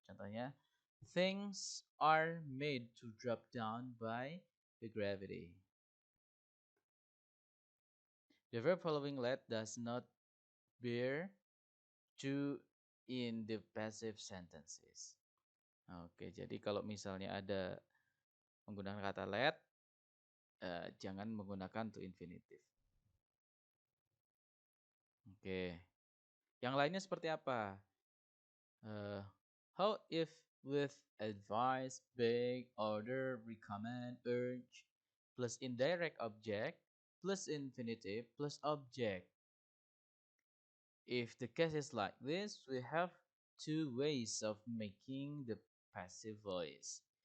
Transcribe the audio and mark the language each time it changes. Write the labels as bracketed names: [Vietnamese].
[Indonesian] Contohnya, [English] things are made to drop down by the gravity. The verb following let does not bear to in the passive sentences. [Indonesian] Oke, jadi kalau misalnya ada menggunakan kata let, jangan menggunakan to infinitive. Oke, yang lainnya seperti apa? [English] How if with advice, beg, order, recommend, urge, plus indirect object, plus infinitive, plus object. If the case is like this, we have two ways of making the passive voice.